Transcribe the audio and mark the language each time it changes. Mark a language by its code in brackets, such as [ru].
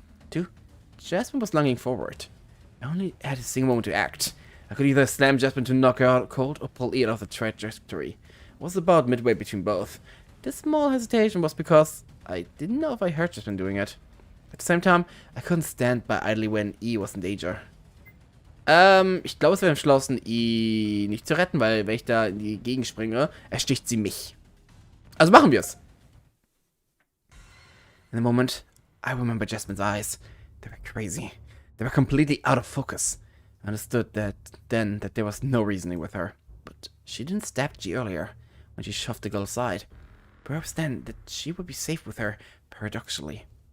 [en] Two, Jasmine was lunging forward. I only had a single moment to act. I could either slam Jasmine to knock her out cold or pull Ian off the trajectory. I was about midway between both. This small hesitation was because I didn't know if I heard Jasmine doing it. At the same time, I couldn't stand by idly when E was in danger. [de] Ich glaube, es wäre entschlossen, ihn nicht zu retten, weil wenn ich da in die Gegend springe, ersticht sie mich. Also machen wir es. [en] In the moment, I remember Jasmine's eyes. They were crazy. They were completely out of focus. I understood that then that there was no reasoning with her. But she didn't stab G earlier, when she shoved the girl aside. Perhaps then that she would be safe with her, paradoxically.